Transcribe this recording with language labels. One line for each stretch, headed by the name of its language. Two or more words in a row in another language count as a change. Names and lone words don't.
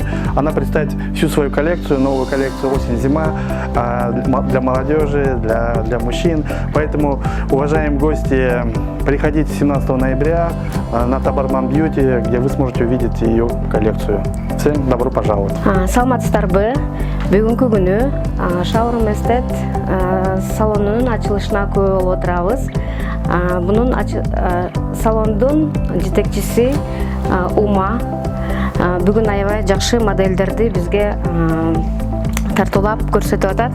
Russian: Она представит всю свою коллекцию, новую коллекцию осень-зима для молодежи, для мужчин. Поэтому, уважаемые гости, приходите 17 ноября на Табарман Бьюти, где вы сможете увидеть ее коллекцию. Всем добро пожаловать.
Kyrgyz: Саламатсыздарбы. Бүгүнкү күнү Шоурум Эсет салонунун ачылышына көп болуп отурабыз. Бунун салондун жетекчиси Ума бүгүн аябай жакшы модельдерди бизге тартуулап көрсөтүп атат.